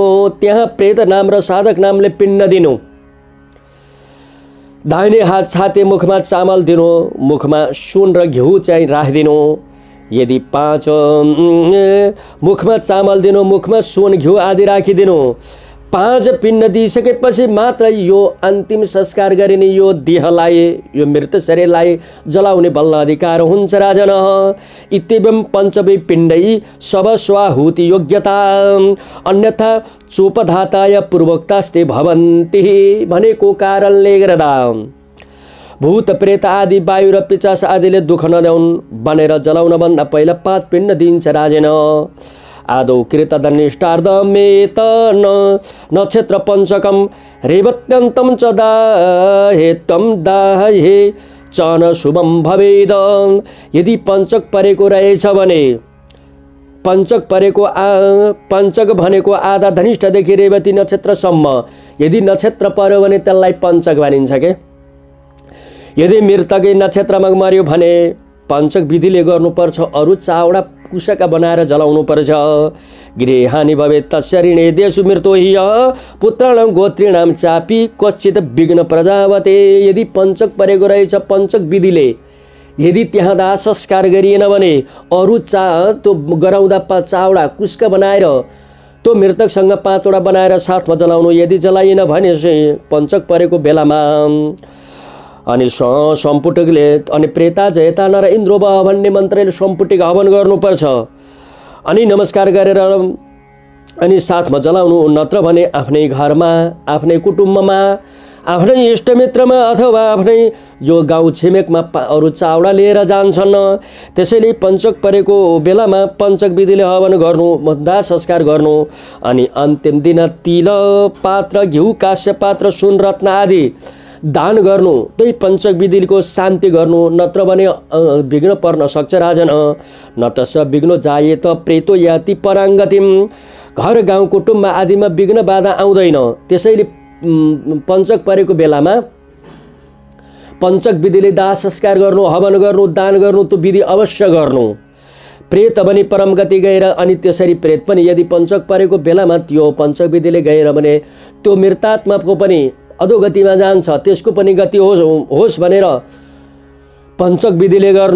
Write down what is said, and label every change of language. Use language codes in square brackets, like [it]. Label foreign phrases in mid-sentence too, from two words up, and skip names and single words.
[ne] त्यहाँ प्रेत नाम र साधक नामले पिण्ड दिनु। दाहिने हात छाते मुखमा चामल दिनु, मुखमा सुन र घिउ चाहिँ राखिदिनु। यदि 5 मुखमा चामल दिनु, मुखमा सुन घिउ आदि राखिदिनु। 5 पिण्ड दिइसकेपछि मात्र यो अन्तिम संस्कार गरिने यो देहलाई, यो मृत शरीरलाई जलाउने बल्ल अधिकार हुन्छ राजन। [sa] इत्येवं पञ्चवै पिण्डै सब स्वाहुति योग्यता अन्यथा चोपधाताय पूर्वोक्तास्ते भवन्ति [ne] भनेको कारणले गर्दा भूत प्रेत आदि वायु र पिचास आदिले दुःख नदेऊन् भनेर जलाउन भन्दा पहिला 5 पिण्ड दिन्छ राजेन। [sa] आदौ कृतधनिष्ठार्धमेत नक्षत्र पञ्चकम रेवत्यन्तं च दाहेत्वं दाहे च न शुभम भवेद। [ne] यदि पञ्चक परेको रहेछ भने पञ्चक भनेको आधा धनिष्ठदेखि रेवती नक्षत्रसम्म यदि नक्षत्र पर्यो भने त्यसलाई पञ्चक भनिन्छ के। यदि मृतकै नक्षत्रमा मर्यो भने पञ्चक विधिले गर्नुपर्छ। अरू चावडा कुशका बनाएर जलाउनु पर्छ। [sa] गृहानि भवेत् तस्य ऋणे देशु मृतो हि पुत्राणां गोत्रीणां चापि कश्चित् विघ्न प्रजावते। [ne] यदि पञ्चक परेको रहेछ पञ्चक विधिले यदि त्यहाँ दाह संस्कार गरिएन भने अरू त्यो गराउँदा चावडा कुस्का बनाएर त्यो मृतकसँग 5 वटा बनाएर साथमा जलाउनु। यदि जलाइएन भने चाहिँ पञ्चक परेको बेलामा अनि सम्पुटकले अनि [sa] प्रेता जयता नर इन्द्रो भ [ne] भन्ने मन्त्रले सम्पुटिक हवन गर्नुपर्छ। अनि नमस्कार गरेर अनि साथमा जलाउनु। नत्र भने आफ्नै घरमा, आफ्नै कुटुम्बमा, आफ्नै इष्टमित्रमा अथवा आफ्नै यो गाउँ छिमेकमा अरू चावडा लिएर जान्छन्। त्यसैले पञ्चक परेको बेलामा पञ्चक विधिले हवन गर्नु, दाह संस्कार गर्नु। अनि अन्तिम दिन तिल पात्र, घिउ, काँस्य पात्र, सुन रत्न आदि दान गर्नु। त्यही पञ्चक विधिको शान्ति गर्नु। नत्र भने विघ्न पर्न सक्छ राजन। [sa] न त स विघ्न जायेत प्रेतो याति पराङ्गतिम। [ne] घर गाउँ कुटुम्ब आदिमा विघ्न बाधा आउँदैन। त्यसैले पञ्चक परेको बेलामा पञ्चक विधिले दाह संस्कार गर्नु, हवन गर्नु, दान गर्नु, त्यो विधि अवश्य गर्नु। प्रेत पनि परम गति गएर अनि त्यसरी प्रेत पनि यदि पञ्चक परेको बेलामा त्यो पञ्चक विधिले गएर भने त्यो मृतात्माको पनि अधोगतिमा जान्छ, त्यसको पनि गति होस् भनेर पञ्चक विधिले गर्नु।